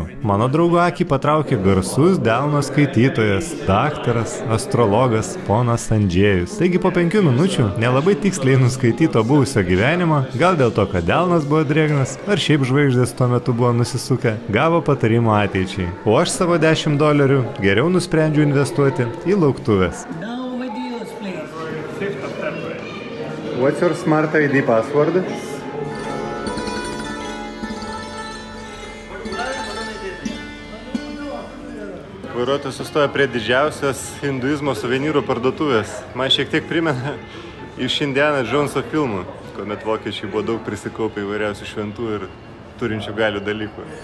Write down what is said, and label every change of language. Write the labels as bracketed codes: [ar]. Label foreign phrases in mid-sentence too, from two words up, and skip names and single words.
[lt] Mano draugo akį patraukė garsus delno skaitytojas, daktaras, astrologas, ponas Andžėjus. Taigi po 5 minučių nelabai tiksliai nuskaityto buvusio gyvenimo, gal dėl to, kad delnas buvo drėgnas, ar šiaip žvaigždės tuo metu buvo nusisukę, gavo patarimo ateičiai. O aš savo $10 geriau nusprendžiu investuoti į lauktuvės. [en] What's your Smart ID password? [lt] Vairuotojas sustoja prie didžiausios hinduizmo suvenyrų parduotuvės. Man šiek tiek primena iš Indiana Joneso filmų, kuomet vokiečiai buvo daug prisikaupę įvairiausių šventų ir turinčių galių dalykų.